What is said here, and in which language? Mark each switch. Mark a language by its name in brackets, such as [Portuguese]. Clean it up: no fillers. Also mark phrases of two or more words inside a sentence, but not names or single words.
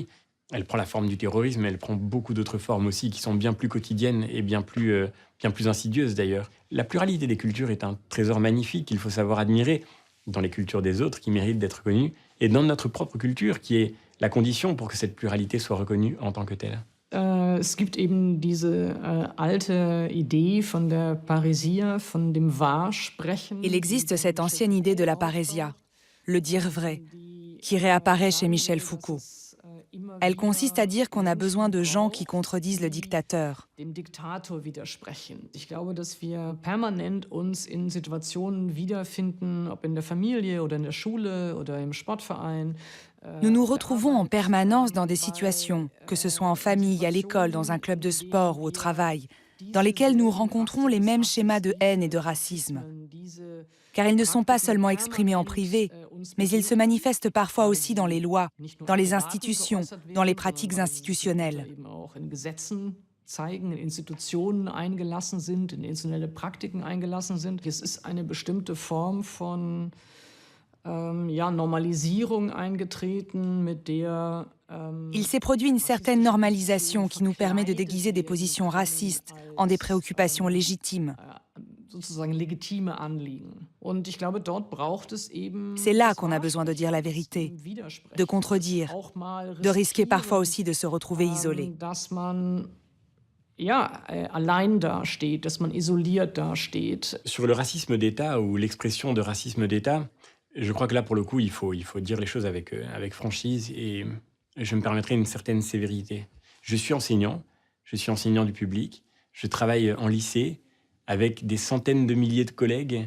[French] Elle prend la forme du terrorisme, elle prend beaucoup d'autres formes aussi qui sont bien plus quotidiennes et bien plus insidieuses d'ailleurs. La pluralité des cultures est un trésor magnifique qu'il faut savoir admirer dans les cultures des autres qui méritent d'être connues et dans notre propre culture qui est la condition pour que cette pluralité soit reconnue en tant que telle. [German] Es gibt eben diese alte Idee von der Parousia, von dem Wahrsprechen. [French] Il existe cette ancienne idée de la parousia, le dire vrai, qui réapparaît chez Michel Foucault. Elle consiste à dire qu'on a besoin de gens qui contredisent le dictateur. [German] Dem Diktator widersprechen. Ich glaube, dass wir permanent uns in Situationen wiederfinden, ob in der Familie oder in der Schule oder im Sportverein. [French] Nous nous retrouvons en permanence dans des situations, que ce soit en famille, à l'école, dans un club de sport ou au travail, dans lesquelles nous rencontrons les mêmes schémas de haine et de racisme. Car ils ne sont pas seulement exprimés en privé, mais ils se manifestent parfois aussi dans les lois, dans les institutions, dans les pratiques institutionnelles. [German] Zeigen, in Institutionen eingelassen sind, in institutionelle Praktiken eingelassen sind. Es ist eine bestimmte Form von Normalisierung eingetreten, mit der [French] Il s'est produit une certaine normalisation qui nous permet de déguiser des positions racistes en des préoccupations légitimes. C'est là qu'on a besoin de dire la vérité, de contredire, de risquer parfois aussi de se retrouver isolé. [German] allein dasteht, dass man isoliert dasteht. [French] Sur le racisme d'État ou l'expression de racisme d'État, je crois que là, pour le coup, il faut dire les choses avec franchise et je me permettrai une certaine sévérité. Je suis enseignant du public, je travaille en lycée avec des centaines de milliers de collègues.